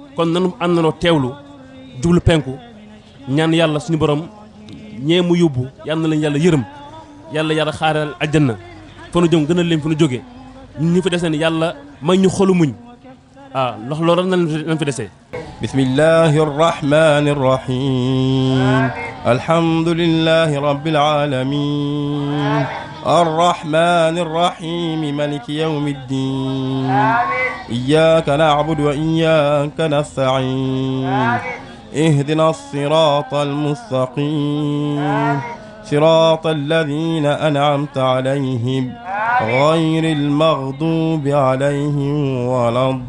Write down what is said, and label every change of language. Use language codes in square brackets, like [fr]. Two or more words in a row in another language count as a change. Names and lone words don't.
[wo] kon nanu àndandoo teewlu jublu penku ñaan yàlla suñu borom ñee mu yóbbu yàlla na leen yàlla yërëm yàlla xaaral aljanna fa nu jëm gënal leen fa nu jóge ñun ñu fi desee ni yàlla may ñu xolu muñ ndax loolu nañ fi desee [ar] بسم الله الرحمن الرحيم الحمد لله رب العالمين الرحمن الرحيم مالك يوم الدين إياك نعبد وإياك نستعين اهدنا الصراط المستقيم صراط الذين أنعمت عليهم غير المغضوب عليهم ولا